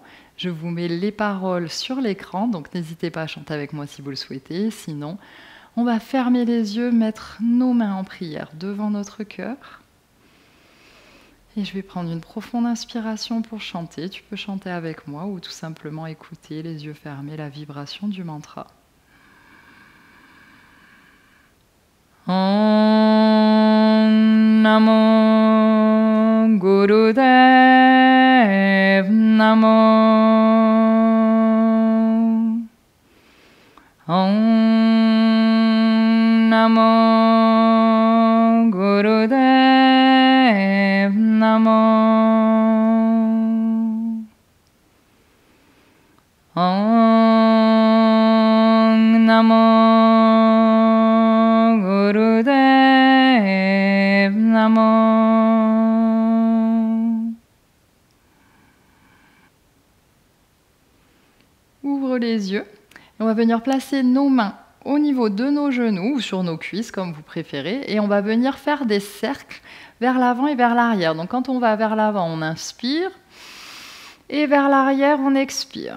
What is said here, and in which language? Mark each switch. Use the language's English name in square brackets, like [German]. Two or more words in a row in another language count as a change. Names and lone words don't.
[French] Je vous mets les paroles sur l'écran, donc n'hésitez pas à chanter avec moi si vous le souhaitez. Sinon, on va fermer les yeux, mettre nos mains en prière devant notre cœur. Et je vais prendre une profonde inspiration pour chanter. Tu peux chanter avec moi ou tout simplement écouter, les yeux fermés, la vibration du mantra. [Sanskrit] Om Namo Gurudev Namo. Om Namo Gurudev Namo. Om Namo Gurudev Namo. [French] Ouvre les yeux et on va venir placer nos mains au niveau de nos genoux ou sur nos cuisses comme vous préférez et on va venir faire des cercles vers l'avant et vers l'arrière. Donc quand on va vers l'avant, on inspire et vers l'arrière, on expire.